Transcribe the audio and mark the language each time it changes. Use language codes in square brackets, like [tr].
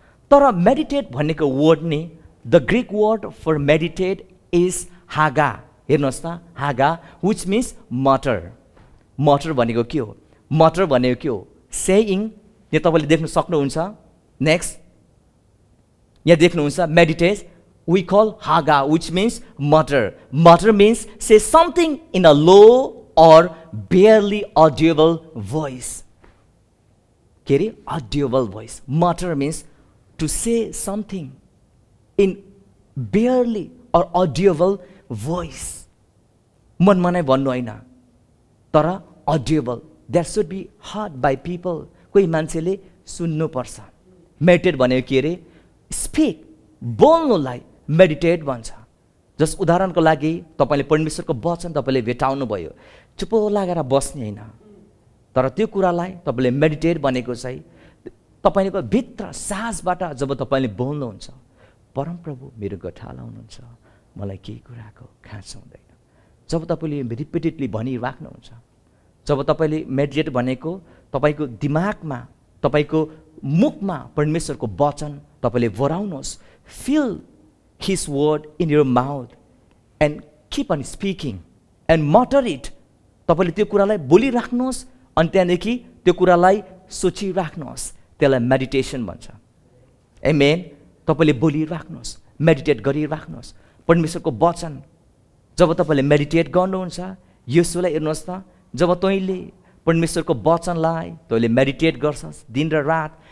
[ne] तर मेडिटेट भनेको वर्ड नि, [en] The Greek word for meditate is हागा। [ne] हेर्नुहोस् त, [en] हागा which means मटर। [ne] मटर भनेको के हो? मटर भनेको के हो? सेइङ। यहाँ तपाईँले देख्न सक्नुहुन्छ। नेक्स्ट यहाँ देख्नुहुन्छ meditate, [en] we call Haga, which means mutter. Mutter means say something in a low or barely audible voice. Audible voice. Mutter means to say something in barely or audible voice. [ne] मनमा नै भन्नु हैन, तर audible. [en] That should be heard by people. [ne] कोही मान्छेले सुन्नु पर्छ. Meditate भनेको के रे? [en] Speak. [ne] बोल्नुलाई मेडिटेट भन्छ. जस उदाहरणको लागि तपाईले परमेश्वरको वचन तपाईले भेटाउनु भयो, चुप्पो लागेर बस्ने हैन, तर त्यो कुरालाई तपाईले मेडिटेट भनेको चाहिँ तपाईको भित्र साहसबाट जब तपाईले बोल्नुहुन्छ, परमप्रभु मेरो गठाला हुनुहुन्छ, मलाई केही कुराको खाँचो हुँदैन. जब तपाईले रिपिटेडली भनिराख्नुहुन्छ, जब तपाईले मेडिटेट भनेको तपाईको दिमागमा, तपाईको मुखमा परमेश्वरको वचन तपाईले भराउनुहोस्. [en] Fill His word in your mouth and keep on speaking and mutter it. [ne] तपाईले त्यो कुरालाई बोलिराख्नुहोस् अनि त्यहाँदेखि त्यो कुरालाई सोचिराख्नुहोस्. त्यसलाई मेडिटेसन भन्छ. आमेन. तपाईले बोलिराख्नुहोस्, मेडिटेट गरिराख्नुहोस्. परमेश्वरको वचन जब तपाईले मेडिटेट गर्नुहुन्छ, यसोलाई हेर्नुहोस् त, जब तैँले परमेश्वरको वचनलाई तैँले मेडिटेट गर्छस् दिन र रात.